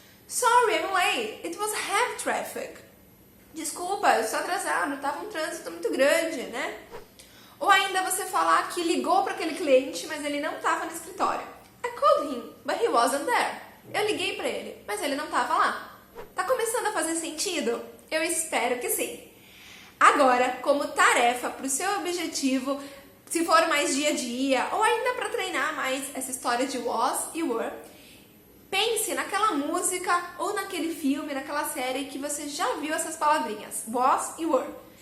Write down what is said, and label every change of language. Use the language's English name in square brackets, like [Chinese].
[English] Sorry, I'm late. It was heavy traffic. [Portuguese] Desculpa, eu estou atrasado, estava um trânsito muito grande, né? Ou ainda você falar que ligou para aquele cliente, mas ele não estava no escritório. [English] I called him, but he wasn't there. [Portuguese] Eu liguei para ele, mas ele não estava lá. Tá começando a fazer sentido? Eu espero que sim. Agora, como tarefa para o seu objetivo, se for mais dia a dia, ou ainda para treinar mais essa história de was e were, pense naquela música ou naquele filme, naquela série que você já viu essas palavrinhas, was e were.